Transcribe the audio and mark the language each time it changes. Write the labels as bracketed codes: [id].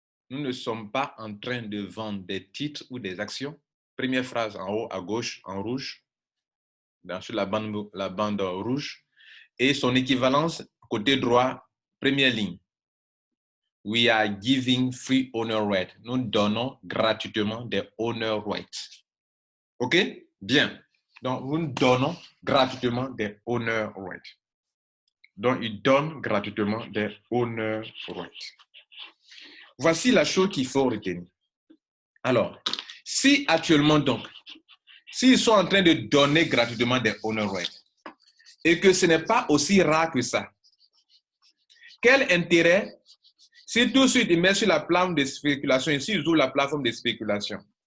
[fr] Nous ne sommes pas en train de vendre des titres ou des actions. Première phrase en haut, à gauche, en rouge, sur la bande rouge. Et son équivalence, côté droit, première ligne. [en] We are giving free honor rights. [fr] Nous donnons gratuitement des honor rights. OK? Bien. Donc, nous donnons gratuitement des honor rights. Donc, ils donnent gratuitement des honor rights. Voici la chose qu'il faut retenir. Alors, si actuellement, donc, s'ils sont en train de donner gratuitement des honor rights et que ce n'est pas aussi rare que ça, quel intérêt si tout de suite ils mettent sur la plateforme de spéculation, ici ils ouvrent la plateforme de spéculation.